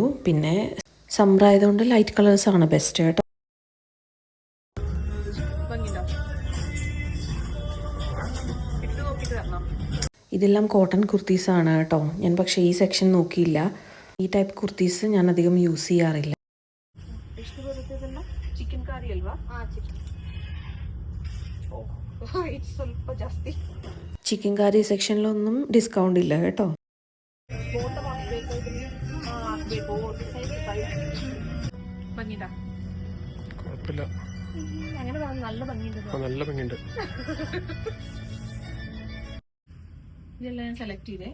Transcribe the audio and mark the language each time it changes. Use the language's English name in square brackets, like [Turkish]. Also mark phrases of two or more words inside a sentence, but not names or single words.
[Malayalam] പിന്നെ സമ്മർ ആയതുകൊണ്ട് [English] light colours [Malayalam] ബെസ്റ്റ് കേട്ടോ. ഇതെല്ലാം കോട്ടൺ കുർത്തീസാണ് കേട്ടോ. ഞാൻ പക്ഷേ ഈ സെക്ഷൻ നോക്കിയില്ല. ഈ ടൈപ്പ് കുർത്തീസ് ഞാൻ അധികം യൂസ് ചെയ്യാറില്ല. [Kannada] ಚಿಕನ್ ಕರಿ ಅಲ್ವಾ? ಸ್ವಲ್ಪ ಜಾಸ್ತಿ. [Malayalam] ചിക്കൻ കറി സെക്ഷനിലൊന്നും ഡിസ്കൗണ്ട് ഇല്ല കേട്ടോ. കുഴപ്പമില്ല, നല്ല ഭംഗിയുണ്ട്. ഇതെല്ലാം ഞാൻ സെലക്ട് ചെയ്തേ.